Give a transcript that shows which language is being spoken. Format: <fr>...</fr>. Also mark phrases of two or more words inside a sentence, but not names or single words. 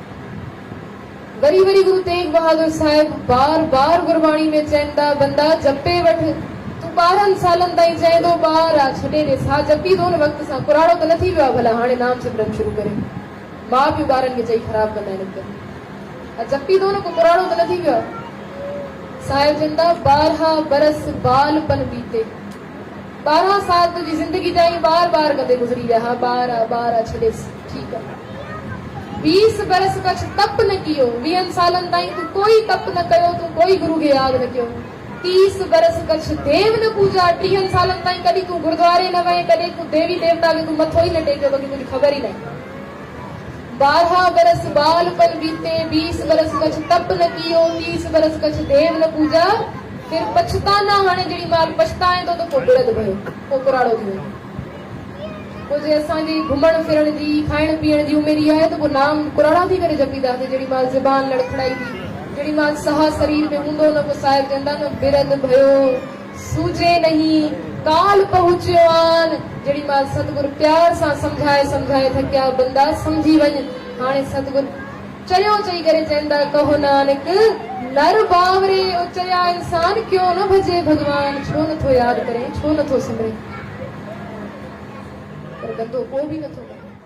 <sd>वरी वरी गुरु तेग बहादुर साहिब बार बार गुरबाणी में चइनि था, बंदा जपे वठ। तूं 12 सालनि ताईं चए थो ॿार आहे, छॾे ॾे, सा जपी थो न वक़्त सां, कुराड़ो त न थी वियो आहे। भला हाणे नाम सिमरन शुरू करे, माउ पीउ ॿारनि खे चई ख़राबु कंदा आहिनि, जपी थो न, को कुराड़ो त न थी वियो आहे। साहिब चवनि था,</sd> <hi>12 बरस बालपन बीते,</hi> <sd>12 साल तुंहिंजी ज़िंदगी जा ई बार कंदे गुज़री विया। हा ॿार आहे, छॾेसि, ठीकु आहे।</sd> <hi>20 बरस कछ तप न कियो,</hi> <sd>20 सालनि ताईं तूं कोई तप न कयो, तूं कोई गुरु खे यादि न कयो।</sd> <hi>30 बरस कछ देव न पूजा,</hi> <sd>30 सालनि ताईं कॾहिं तूं गुरुद्वारे न वए, कॾहिं तूं देवी देवता खे तूं मथो ई न टेकियो, तोखे कुझु ख़बर ई न।</sd> <hi>12 बरस बालपन बीते, 20 बरस कछ तप न कियो, 30 बरस कछ देव न पूजा, फिर पछताना।</hi> <sd>हाणे जहिड़ी महिल पछताए थो त पोइ</sd> <hi>बिरद भयो,</hi> <sd>पोइ कुराड़ो थी वियो। पोइ जे असांजी घुमण फिरण जी, खाइण पीअण जी उमेरी आहे त पोइ नाम कुराड़ा थी करे जपींदासीं। जहिड़ी महिल ज़बान लड़खड़ाई थी, जहिड़ी महिल साह शरीर में हूंदो न, पोइ साहिब चवंदा न,</sd> <hi>बिरद भयो सूझे नहीं काल पहुचियो आन।</hi> <sd>जहिड़ी महिल सतगुरु प्यार सां समझाए थकिया, बंदा समझी वञ। हाणे सतगुरु चयो चई करे चवंदा,</sd> <hi>कहो नानक नर बावरे,</hi> <sd>चया इंसान</sd> <hi>क्यों न भजे भगवान,</hi> <sd>छो नथो यादि करे, छो नथो सिमरे, पर गंदो को बि नथो करे।</sd>